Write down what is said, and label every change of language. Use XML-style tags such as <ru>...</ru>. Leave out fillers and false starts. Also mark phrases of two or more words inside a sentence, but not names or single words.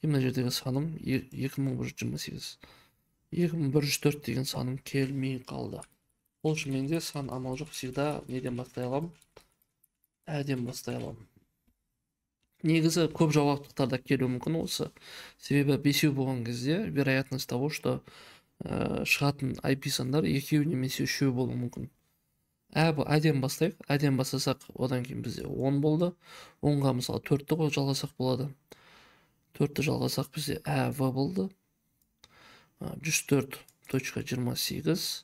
<kk>Мына жердегі саным 2128. 2104 деген саным келмей қалды. Ол үшін менде сан амал жоқ, всегда неден бастай аламын? Әден бастай аламын. Негізі көп жауаптықтарда келуі мүмкін осы. Себебі бесеу болған кезде</kk> <ru>вероятность того, что</ru> <kk>шығатын IP сандар екеу немесе үшеу болуы мүмкін. Әден бастайық. Әден бастасақ, одан кейін бізде 10 болды. 10-ға мысалы 4-ті жалғасақ болады. 4-ті жалғасақ бізде әв болды. 104.28.</kk>